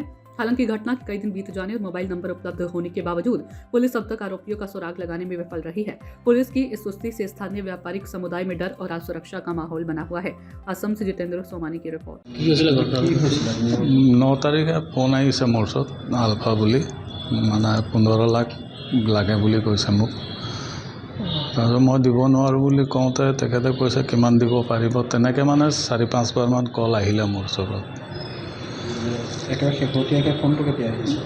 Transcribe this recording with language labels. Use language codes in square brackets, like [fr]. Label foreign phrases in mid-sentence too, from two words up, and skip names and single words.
[hi] हालांकि घटना के कई दिन बीत जाने और मोबाइल नंबर उपलब्ध होने के बावजूद पुलिस अब तक आरोपियों का सुराग लगाने में विफल रही है। पुलिस की इस सुस्ती से स्थानीय व्यापारिक समुदाय में डर और असुरक्षा का माहौल बना हुआ है। असम से जितेंद्र सोमानी की रिपोर्ट। [as] 9 তাৰিখে ফোন আহিছে মোৰ ওচৰত আলফা বুলি মানে 15 লাখ লাগে বুলি কৈছে মোক। তাৰপিছত মই দিব নোৱাৰোঁ বুলি কওঁতে তেখেতে কৈছে কিমান দিব পাৰিব, তেনেকৈ মানে 4-5 বাৰমান কল আহিলে মোৰ ওচৰত। একেবাৰে শেহতীয়াকৈ ফোনটো কেতিয়া আহিছে?